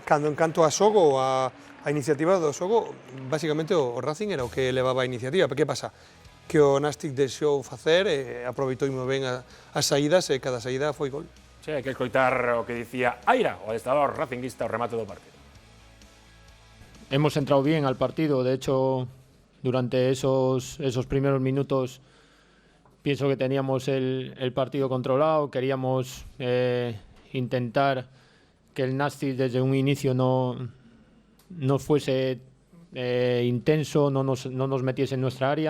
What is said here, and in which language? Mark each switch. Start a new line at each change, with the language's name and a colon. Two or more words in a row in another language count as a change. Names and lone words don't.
Galician: En canto a xogo, a iniciativa do xogo, basicamente o Racing era o que levaba a iniciativa. Que pasa? Que o Nástic deixou facer, aproveitou moi ben as saídas, e cada saída foi gol. Sí, hai que escoitar o que dicía Aira, o adestrador racinguista, o remate do partido.
Spanish: Hemos entrado bien al partido, de hecho, durante esos primeros minutos pienso que teníamos el partido controlado, queríamos intentar que el Nástic desde un inicio no fuese intenso, no nos metiese en nuestra área.